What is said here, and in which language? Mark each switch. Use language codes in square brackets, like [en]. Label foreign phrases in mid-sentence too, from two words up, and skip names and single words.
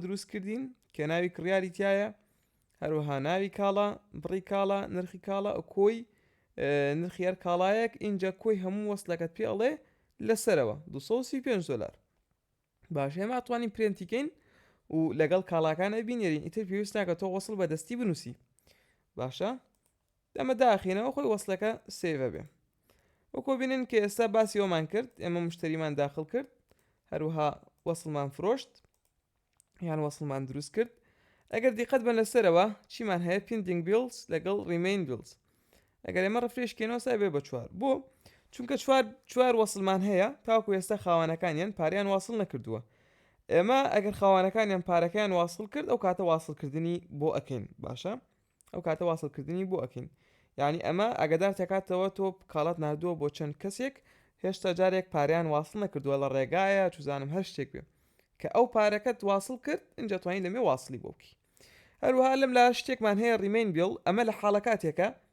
[ckb] دروست کردین کە ناوی کڕیاری تایە هەروەها ناوی کاڵا بڕی کاڵا نرخی کاڵا کۆی نرخی هەر کاڵایەک اینجا کۆی هەموو وەسڵەکەت پێ ئەڵێ لەسەرەوە $235 باشە ئێمە ئەتوانین پرێنتیکەین و لەگەڵ کاڵاکانە بینێرین ئیتر پێویست ناکە تۆ وەسڵ بەدەستی بنووسی باشە ئەمە داخینەوە خۆی وەسڵەکە سێڤە بێ وەکو بینن کە ئێستا باسی ئەومان کرد ئێمە مشتریمان داخل کرد هەروها وەسڵمان فرۆشت یان وەسڵمان دروست کرد ئەگەر دیقەت بن لەسەرەوە چیمان هەیە [en] pending bills [ckb] لەگەڵ [en] remain bills [ckb] ئەگەر ئێمە ڕفرێشکەینەوە سای بێ بە 4 بۆ چونکە چوار وەسڵمان هەیە تاکو ئێستا خاوانەکانیان پاریان واصل نەکردووە ئێمە ئەگەر خاوانەکانیان پارەکەیان واصل کرد ئەو کاتە واصلکردنی بۆ ئەکەین باشە ئەو کاتە واصلکردنی بۆ ئەکەین یعنی ئەمە ئەگەدار تێکاتەوە تۆ کاڵات نردووە بۆ چەند کەسێک هێشتا جارێک پاریان واصل نەکردووە لە ڕێگایە چوزانم هەر شتێک بێ کە ئەو پارەکەت واصل کرد اینجا توانین لەمێ واصلی بۆ بکەی هەروها لەم لا شتێکمان هەیە [en] remain bill [ckb] ئەمە لە حاڵەکاتێکە